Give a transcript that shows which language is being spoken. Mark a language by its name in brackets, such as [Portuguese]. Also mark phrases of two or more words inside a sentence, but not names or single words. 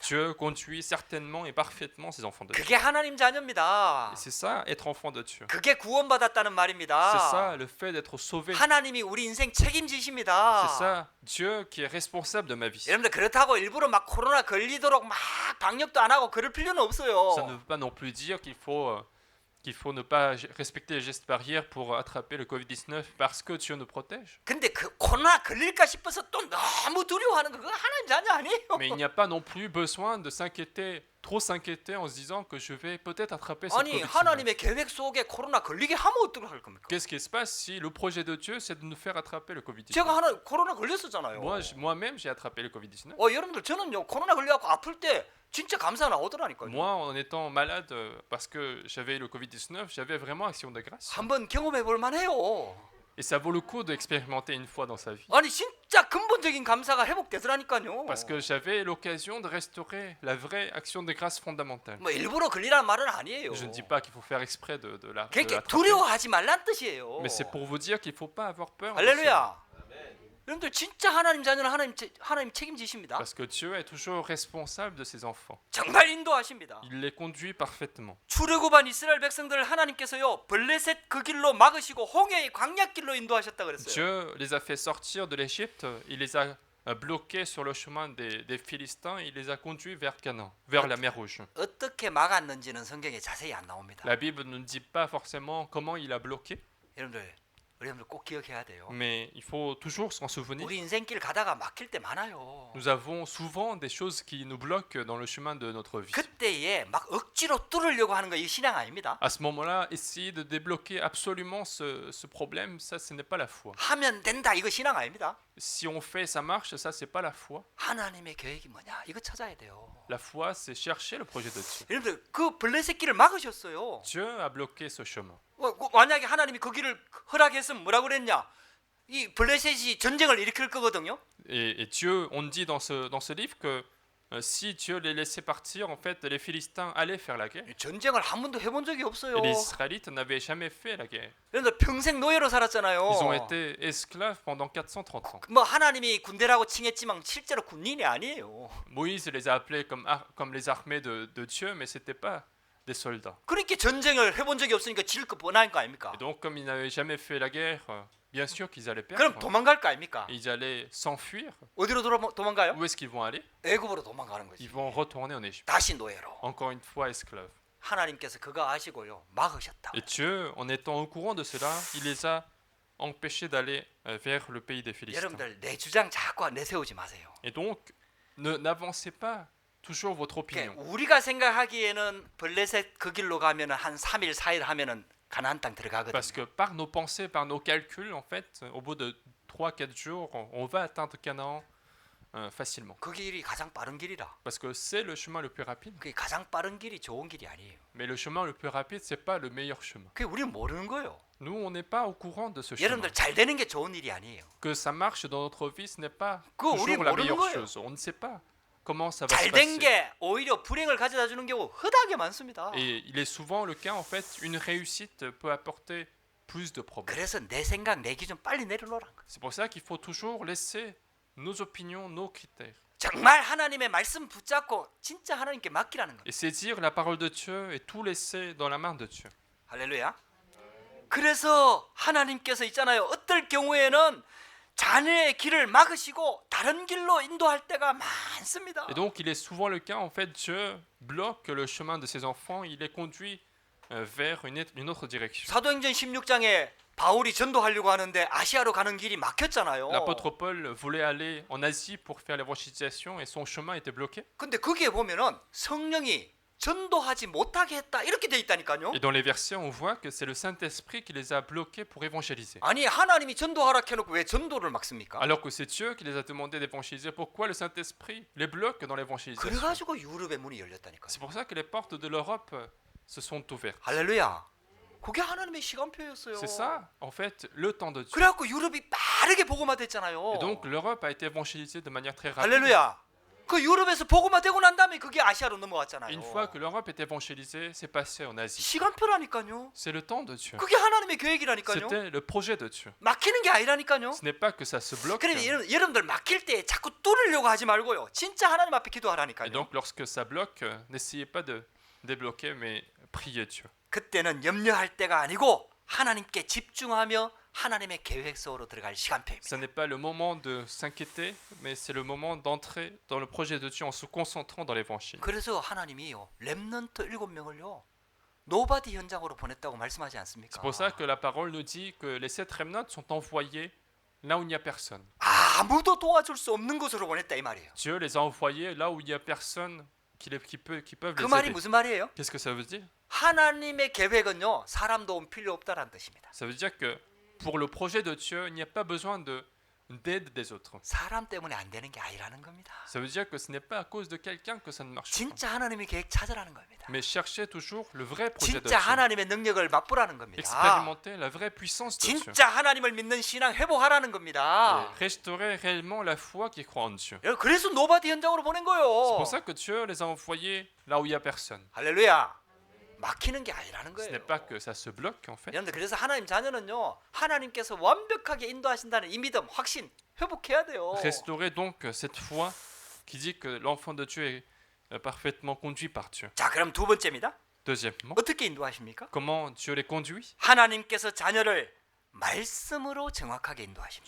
[French] Dieu conduit certainement et parfaitement ses enfants de Dieu. [Korean] 그게 하나님 자녀입니다. [French] Et c'est ça, être enfant de Dieu. [Korean] 그게 구원받았다는 [French] C'est [Korean] 말입니다. [French] ça, le fait d'être sauvé. [Korean] 하나님이 우리 인생 책임지십니다. [French] C'est ça, Dieu qui est responsable de ma vie. [Korean] 여러분들 그렇다고 일부러 막 코로나 걸리도록 막 방역도 안 하고 그럴 필요는 [French] Ça ne [Korean] 없어요. [French] veut pas non plus dire qu'il faut ne pas respecter les gestes barrières pour attraper le Covid-19 parce que Dieu nous protège. [Korean] 근데 그 코로나 걸릴까 싶어서 또 너무 두려워하는 거 그거 하나님 자녀 아니에요. [French] Mais il n'y a pas non plus besoin de s'inquiéter, trop s'inquiéter en se disant que je vais peut-être attraper ce [Korean] 아니 [French] Covid-19. [Korean] 하나님의 계획 속에 코로나 걸리게 하면 어떡할 겁니까? [French] Qu'est-ce qui se passe si le projet de Dieu c'est de nous faire attraper le Covid-19? [Korean] 제가 하나 코로나 걸렸었잖아요. [French] Moi-même j'ai attrapé le Covid-19. [Korean] 여러분들 저는요 코로나 걸려갖고 아플 때 진짜 감사 나오더라니까요. [French] Moi, en étant malade parce que j'avais eu le Covid-19, j'avais vraiment action de grâce. [Korean] 한번 경험해 볼 만해요. [French] Et ça vaut le coup d'expérimenter une fois dans sa vie. [Korean] 아니 진짜 근본적인 감사가 회복되더라니까요. [French] Parce que j'avais l'occasion de restaurer la vraie action de grâce fondamentale. [Korean] 뭐 일부러 걸리라는 말은 아니에요. [French] Je ne dis pas qu'il faut faire exprès de [Korean] 그렇게 [French] l'attraper, [Korean] 두려워하지 말란 뜻이에요. [French] mais c'est pour vous dire qu'il ne faut pas avoir peur. de ça. [Korean] 할렐루야. 여러분들 진짜 하나님 자녀는 하나님 책임지십니다. [French] Parce que Dieu est toujours responsable de ses enfants. [Korean] 정말 인도하십니다. [French] Il les conduit parfaitement. [Korean] 출애굽한 이스라엘 백성들을 하나님께서요 블레셋 그 길로 막으시고 홍해의 광야길로 인도하셨다 그랬어요. [French] Dieu les a fait sortir de l'Égypte, il les a bloqués sur le chemin des Philistins, il les a conduits vers Canaan, vers la mer Rouge. [Korean] 어떻게 막았는지는 성경에 자세히 안 나옵니다. [French] La Bible ne nous dit pas forcément comment il a bloqué, [Korean] 여러분들 꼭 기억해야 돼요. [French] mais il faut toujours s'en souvenir. [Korean] 우리 인생길 가다가 막힐 때 많아요. [French] Nous avons souvent des choses qui nous bloquent dans le chemin de notre vie. [Korean] 그때에 막 억지로 뚫으려고 하는 거 이 신앙 아닙니다. [French] À ce moment-là, essayer de débloquer absolument ce problème, ça, ce n'est pas la foi. [Korean] 하면 된다 이거 신앙 아닙니다. [French] Si on fait, ça marche, ça, c'est pas la foi. [Korean] 하나님의 계획이 뭐냐 이거 찾아야 돼요. [French] La foi, c'est chercher le projet de Dieu. [Korean] 여러분들 그 블레셋 길을 막으셨어요. [French] Dieu a bloqué ce chemin. [Korean] 만약에 하나님이 그 길을 허락했으면 뭐라고 그랬냐? 이 블레셋이 전쟁을 일으킬 거거든요. [French] Et Dieu, on dit dans ce livre que si Dieu les laissait partir, en fait, les Philistins allaient faire la guerre. [Korean] 전쟁을 한 번도 해본 적이 없어요. [French] Et les Israélites n'avaient jamais fait la guerre. [Korean] 그런데 평생 노예로 살았잖아요. [French] Ils ont été esclaves pendant 430 ans. [Korean] 뭐 하나님이 군대라고 칭했지만 실제로 군인이 아니에요. [French] Moïse les a appelés comme les armées de Dieu, mais ce n'était pas des soldats. [Korean] 그렇게 전쟁을 해본 적이 없으니까 질 거 뻔한 거 아닙니까? [French] Et donc, comme ils n'avaient jamais fait la guerre, bien sûr qu'ils allaient [Korean] 그럼 [French] perdre. [Korean] 도망갈 거 아닙니까? [French] Ils allaient s'enfuir. [Korean] 어디로 도망가요? [French] Où est-ce qu'ils vont aller? [Korean] 애굽으로 도망가는 거지. [French] Ils vont retourner en Égypte. [Korean] 다시 노예로. [French] Encore une fois, esclaves. [Korean] 하나님께서 그거 아시고요. 막으셨다. [French] Et Dieu, en étant au courant de cela, il les a empêchés d'aller vers le pays des Philistins. [Korean] 여러분들 내 주장 자꾸 내세우지 마세요. [French] Et donc, n'avancez pas toujours votre opinion. [Korean] 우리가 생각하기에는 블레셋 그 길로 가면은 한 3일 4일 하면은 가나안 땅 들어가거든요. [French] Parce que par nos pensées, par nos calculs, en fait, au bout de 3-4 jours, on va atteindre Canaan facilement. [Korean] 그 길이 가장 빠른 길이라. [French] Parce que c'est le chemin le plus rapide. [Korean] 그 가장 빠른 길이 좋은 길이 아니에요. [French] Mais le chemin le plus rapide, c'est pas le meilleur chemin. [Korean] 그게 우리는 모르는 거예요. [French] Nous, on n'est pas au courant de ce chemin. [Korean] 여러분들 잘 되는 게 좋은 일이 아니에요. [French] Que ça marche dans notre vie, ce n'est pas [Korean] 그거 우리 [French] toujours la [Korean] 모르는 [French] meilleure [Korean] 거예요. [French] chose. On ne sait pas comment ça va se [Korean] 잘 된 [French] passer. [Korean] 게 오히려 불행을 가져다 주는 경우 허다하게 많습니다. [French] Et il est souvent le cas, en fait, une réussite peut apporter plus de problèmes. [Korean] 그래서 내 생각, 내 기준 빨리 내려놓으라는 거예요. [French] C'est pour ça qu'il faut toujours laisser nos opinions, nos critères. [Korean] 정말 하나님의 말씀 붙잡고 진짜 하나님께 맡기라는 거예요. [French] Et saisir la parole de Dieu et tout laisser dans la main de Dieu. [Korean] 할렐루야. 그래서 하나님께서 있잖아요. 어떨 경우에는 자녀의 길을 막으시고 다른 길로 인도할 때가 많습니다. [French] Et donc, il est souvent le cas, en fait, Dieu bloque le chemin de ses enfants, il les conduit vers une autre direction. [Korean] 사도행전 16장에 바울이 전도하려고 하는데 아시아로 가는 길이 막혔잖아요. [French] L'apôtre Paul voulait aller en Asie pour faire l'évangélisation et son chemin était bloqué. [Korean] 근데 거기에 보면은 성령이 전도하지 못하게 했다 이렇게 돼 있다니까요. [French] Et dans les versets, on voit que c'est le Saint-Esprit qui les a bloqués pour évangéliser. [Korean] 아니 하나님이 전도하라 해놓고 왜 전도를 막습니까? [French] Alors que c'est Dieu qui les a demandé d'évangéliser. Pourquoi le Saint-Esprit les bloque dans l'évangélisation? [Korean] 그래가지고 유럽의 문이 열렸다니까요. [French] C'est pour ça que les portes de l'Europe se sont ouvertes. [Korean] 할렐루야. 그게 하나님의 시간표였어요. [French] C'est ça, en fait, le temps de Dieu. [Korean] 그래갖고 유럽이 빠르게 복음화됐잖아요. [French] Et donc l'Europe a été évangélisée de manière très rapide. [Korean] 할렐루야. 그 유럽에서 복음화되고 난 다음에 그게 아시아로 넘어왔잖아요. [French] Une fois que l'Europe est évangélisée, c'est passé en Asie. [Korean] 시간표라니까요. [French] C'est le temps de Dieu. [Korean] 그게 하나님의 계획이라니까요. [French] C'était le projet de Dieu. [Korean] 막히는 게 아니라니까요. [French] Ce n'est pas que ça se bloque. [Korean] 그러면 여러분들 막힐 때 자꾸 뚫으려고 하지 말고요. 진짜 하나님 앞에 [French] Et [Korean] 기도하라니까요. [French] donc lorsque ça bloque, n'essayez pas de débloquer, mais priez Dieu. [Korean] 그때는 염려할 때가 아니고 하나님께 집중하며 하나님의 계획 속으로 들어갈 시간표입니다. [French] Ce n'est pas le moment de s'inquiéter, mais c'est le moment d'entrer dans le projet de Dieu en se concentrant dans l'évangile. [Korean] 그래서 하나님이요 렘넌트 7명을요 노바디 현장으로 보냈다고 말씀하지 않습니까? [French] C'est pour ça que la parole nous dit que les 7 remnants sont envoyés là où il n'y a personne. [Korean] 아무도 도와줄 수 없는 곳으로 보냈다 이 말이에요. [French] Dieu les a envoyés là où il n'y a personne qui peuvent [Korean] 그 [French] les [Korean] 말이 [French] aider. [Korean] 무슨 말이에요? [French] Qu'est-ce que ça veut dire? [Korean] 하나님의 계획은요 사람 도움 필요 없다라는 뜻입니다. [French] Ça veut dire que pour le projet de Dieu, il n'y a pas besoin d'aide des autres. [Korean] 사람 때문에 안 되는 게 아니라는 겁니다. [French] Ça veut dire que ce n'est pas à cause de quelqu'un que ça ne marche pas. [Korean] 진짜 하나님의 계획 찾으라는 겁니다. [French] Mais cherchez toujours le vrai projet de [Korean] 진짜 [French] Dieu. [Korean] 하나님의 능력을 맛보라는 겁니다. [French] Expérimentez la vraie puissance de Dieu. [Korean] 진짜 하나님을 믿는 신앙 회복하라는 겁니다. [French] Et restaurer réellement la foi qui croit en Dieu. [Korean] 그래서 노바디 현장으로 보낸 [French] C'est [Korean] 거예요. [French] pour ça que Dieu les a envoyés là où il n'y a personne. [Korean] 할렐루야. 막히는 게 아니라는 [French] Ce n'est [Korean] 거예요. [French] pas que ça se bloque en fait. [Korean] 여러분들 그래서 하나님 자녀는요 하나님께서 완벽하게 인도하신다는 이 믿음 확신 회복해야 돼요. [French] Restaurer donc cette foi qui dit que l'enfant de Dieu est parfaitement conduit par Dieu. [Korean] 자 그럼 두 번째입니다. [French] Deuxièmement, [Korean] 어떻게 인도하십니까? [French] comment Dieu les conduit? [Korean] 하나님께서 자녀를 말씀으로 정확하게 인도하십니다.